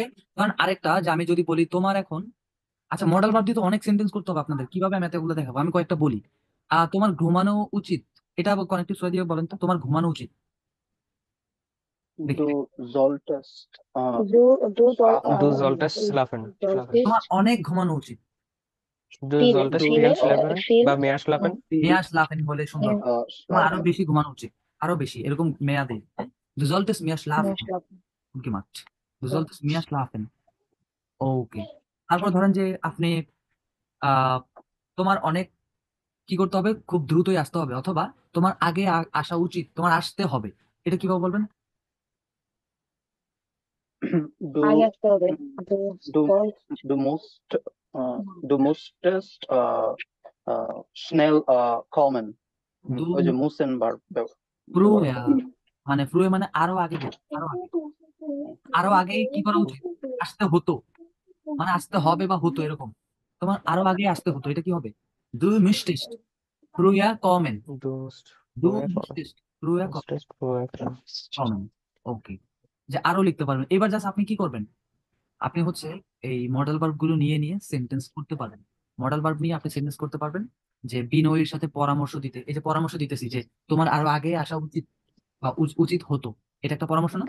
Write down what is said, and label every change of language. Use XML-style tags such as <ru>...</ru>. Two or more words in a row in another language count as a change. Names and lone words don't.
<bn>কারণ আরেকটা যে আমি যদি বলি তোমার এখন, আচ্ছা</bn> <en>modal verb</en> <bn>দিয়ে তো অনেক সেন্টেন্স করতে হবে আপনাদের, কিভাবে আমি এতগুলো দেখাবো, আমি কয়েকটা বলি। তোমার ঘুমানো উচিত, এটা</bn> <de>Konjunktiv zwei</de> <bn>দিয়ে বলেন তো, তোমার ঘুমানো উচিত। দেখি,</bn> <de>Du solltest Du Du solltest schlafen.</de> <bn>তোমার অনেক ঘুমানো উচিত।</bn> <de>Du solltest viel schlafen বা mehr schlafen. mehr schlafen</de> <bn>বলে সুন্দর, তোমার আরো বেশি ঘুমানো উচিত, আরো বেশি এরকম মেয়াদে।</bn> <de>Du solltest mehr schlafen gemacht. Du solltest mehr schlafen.</de> <bn>ওকে, তারপর ধরেন যে আপনি তোমার অনেক কি করতে হবে, খুব দ্রুতই আসতে হবে, অথবা তোমার আগে আসা উচিত, তোমার আসতে হবে, এটা কিভাবে বলবেন?</bn> <de>du</de> <bn>আগে আসতে হবে।</bn> <de>du du musst du musstest schnell kommen.</de> <bn>ওই যে মুসেন ভার্ব ফ্রুয়া, মানে ফ্রুয়া মানে আরো আগে, আরো আগে কি করা উচিত, আসতে হতো, মানে আসতে হবে বা হতো এরকম, তোমার আরো আগে আসতে হতো, এটা কি হবে?</bn> <de>Du müsstest früher kommen. Du musst Du früher kommen. müsstest früher Musstest früher kommen. kommen.</de> <bn>ওকে, যে আরো লিখতে পারবেন। এবার জাস্ট আপনি কি করবেন, আপনি হচ্ছে এই</bn> <en>modal verb</en> <bn>গুলো নিয়ে নিয়ে সেন্টেন্স করতে পারবেন।</bn> <en>modal verb</en> <bn>নিয়ে আপনি সেন্টেন্স করতে পারবেন, যে বিনয়ীর সাথে পরামর্শ দিতে, এই যে পরামর্শ দিতেছি যে তোমার আরো আগে আসা উচিত বা উচিত হতো, এটা একটা পরামর্শ না?</bn>